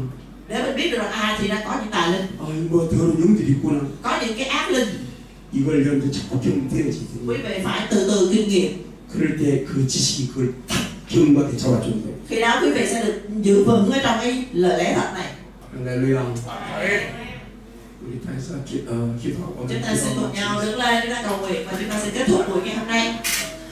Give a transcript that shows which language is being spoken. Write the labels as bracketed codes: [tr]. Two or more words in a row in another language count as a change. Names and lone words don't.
[vi] để mình biết được là thì đã có những tà linh, [ko] 뭐 더러운 영들이 있구나. [vi] có những cái ác linh. [ko] 이걸 여러분들 자꾸 경험되어지거든요. [vi] Quý vị phải từ từ kinh nghiệm. [ko] 그럴 때 그 지식이 그걸 탁 경험하게 잡아주는 거예요. [vi] Khi đó quý vị sẽ được giữ vững ở trong cái lời lẽ thật này. [ko] 할렐루야. 아멘. 우리 다 해서 기도하고 [vi] Chúng ta sẽ cùng nhau đứng lên, chúng ta cầu nguyện và chúng ta sẽ kết thúc buổi ngày hôm nay.